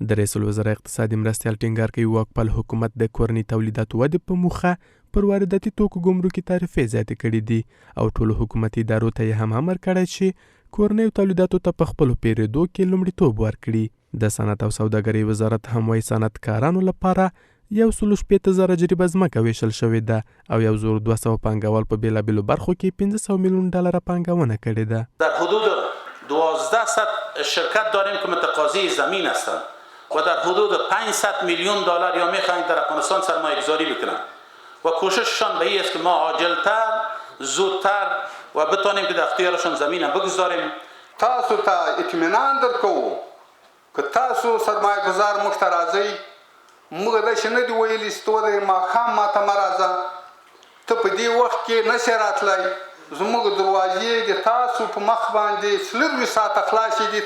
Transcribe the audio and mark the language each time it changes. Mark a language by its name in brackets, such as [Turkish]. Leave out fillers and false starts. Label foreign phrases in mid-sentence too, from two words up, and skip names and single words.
[Pashto] د رئیس الوزرا اقتصادي مرستیال ټینګار کوي واکپال حکومت د کورني تولیداتو ودې په موخه پر وارداتي توکو ګمرکي تعرفې زیاتې کړي دي او ټولو حکومتي ادارو ته یې هم امر کړی چې کورنیو تولیداتو ته په خپلو پیرېدو کې لومړیتوب ورکړي. د صنعت او سوداګرۍ وزارت هم وایي صنعتکارانو لپاره 160,000 جریبه ځمکه ویشل شوې ده او 1,200 پانګوال په بېلابېلو برخو کې $500 میلیون پانګونه کړې ده. [Persian] در حدود 1200 شرکت داریم که متقاضی زمین هستند و در حدود $500 میلیون یا میخواهند در افغانستان سرمایه گذاری بکنند و کوشششان به این است که ما عاجلتر زودتر و بتانیم که در اختیارشان زمین بگذاریم. [Pashto] تاسو ته اطمینان درکو که تاسو سرمایه گذار موږ ته راځئ موږ داسې نه دي ویلي چې ته د ماښام ماته مه راځه ته په دې وخت کې نشې راتلی زموږ دروازې د تاسو په مخ باندې 24 ساعته خلاصې دي.